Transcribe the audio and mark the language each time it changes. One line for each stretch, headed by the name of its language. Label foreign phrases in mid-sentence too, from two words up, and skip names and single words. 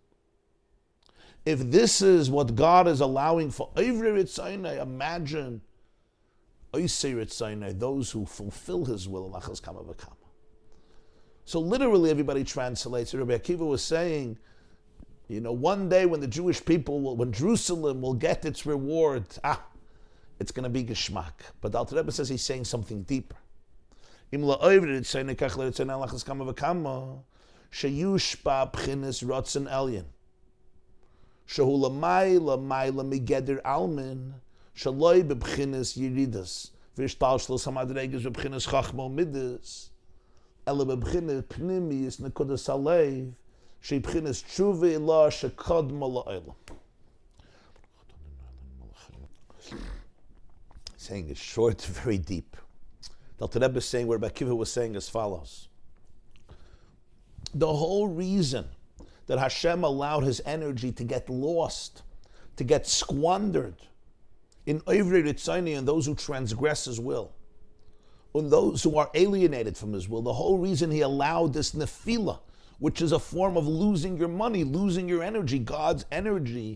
English: If this is what God is allowing for
Hebrew: עוברי רצונו,
English: imagine
Hebrew: עושי רצונו,
English: those who fulfill His will,
Hebrew: על אחת כמה וכמה.
English: So literally everybody translates. Rabbi Akiva was saying, you know, one day when the Jewish people when Jerusalem will get its reward, it's going to be Geschmack. But the Alter Rebbe says he's saying something deeper.
Hebrew: אם לעוברי רצונו כך לרצונו על אחת כמה וכמה, שיושפע בחינת רצון עליון, שהוא למעלה מעלה מגדר עלמין, שלא בבחינת ירידת, והשתלשלות המדרגות בבחינת חכמה מדות, אלא בבחינת פנימיות נקודת הלב, שבחינת תשובה עילאה שקודמת לעולם.
English: Saying it's short, very deep. The Alter Rebbe is saying what Rabbi Akiva was saying as follows. The whole reason that Hashem allowed His energy to get lost, to get squandered in
Hebrew: עוברי רצונו,
English: and those who transgress His will, and those who are alienated from His will, the whole reason He allowed this nefila, which is a form of losing your money, losing your energy.